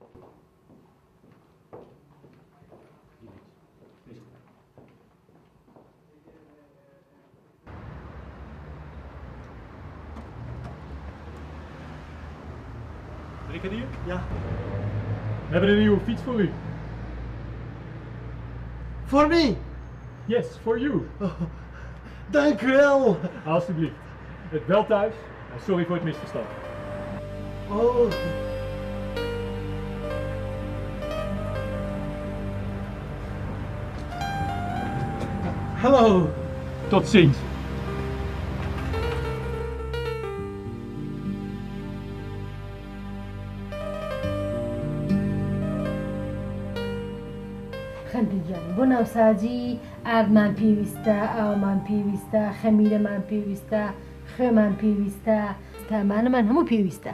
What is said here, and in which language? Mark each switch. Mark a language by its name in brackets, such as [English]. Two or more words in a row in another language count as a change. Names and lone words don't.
[Dutch] Brigadier? Ja. We hebben een nieuwe fiets voor u. Voor mij? [English] Yes, for you. [Dutch] Dank u wel. Alsjeblieft. Het bel thuis. En sorry voor het misverstand. Oh. Hallo. Tot ziens. [Central Kurdish] خەندیجان بۆ ناوساجی ئاردمان پێویستە، ئاومان پێویستە، خەمیرەمان پێویستە، خوێمان پێویستە، تامانەمان هەموو پێویستە.